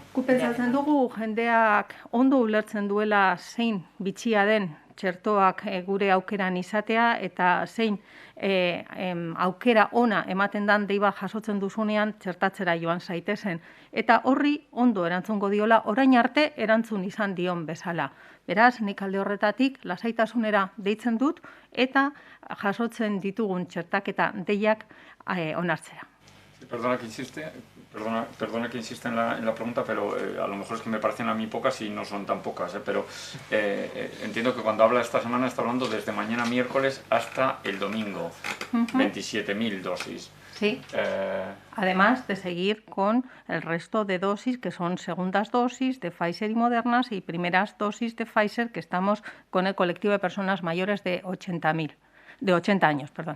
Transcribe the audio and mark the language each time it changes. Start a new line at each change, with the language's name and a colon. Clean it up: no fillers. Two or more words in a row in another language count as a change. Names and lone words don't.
Basque: Gu pentsatzen dugu jendeak ondo ulertzen duela zein bitxia den txertoak gure aukeran izatea eta zein aukera ona ematen dan deiba jasotzen duzunean txertatzera joan zaitezen. Eta horri ondo erantzungo diola orain arte erantzun izan dion bezala. Beraz, nik alde horretatik lasaitasunera deitzen dut eta jasotzen ditugun txertaketa deiak onartzera.
Spanish: Perdona que insiste en la pregunta, pero a lo mejor es que me parecen a mí pocas y no son tan pocas, pero entiendo que cuando habla esta semana está hablando desde mañana miércoles hasta el domingo, 27.000 dosis. Sí, además de seguir con el resto de dosis que son segundas dosis de Pfizer y Modernas y primeras dosis de Pfizer que estamos con el colectivo de personas mayores de 80 años, perdón.